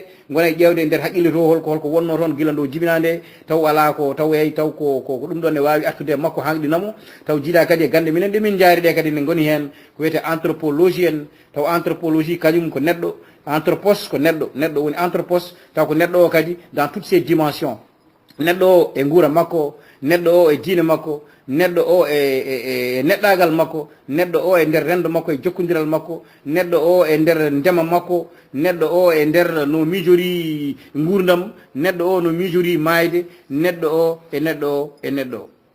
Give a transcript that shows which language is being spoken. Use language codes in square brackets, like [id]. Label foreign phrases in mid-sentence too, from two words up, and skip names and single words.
[ff] gona e ƴewde e nder haqqille to holko wonno toon guila ndo jibinade taw ala ko taw yeyi taw ko ɗum ɗon ne wawi artude makko hanɗinamo taw jiiɗa kadi e gande minen ɗe min jaari ɗe kadi ne goni hen ko wiyete anthropologie en taw anthropologie kañum ko neɗɗo anthropos ko neɗɗo woni anthropos taw ko neɗɗo o kadi [fr] dans toutes ses dimensions [ff] neɗɗo o e guura makko neɗɗo o e diine makko neɗɗo o e neɗɗagal makko neɗɗo o e nder rendo makko e jokkodiral makko neɗɗo o e nder ndema makko neɗɗo o e nder no miijori gurdam neɗɗo o no miijori mayde neɗɗo o e neɗɗo o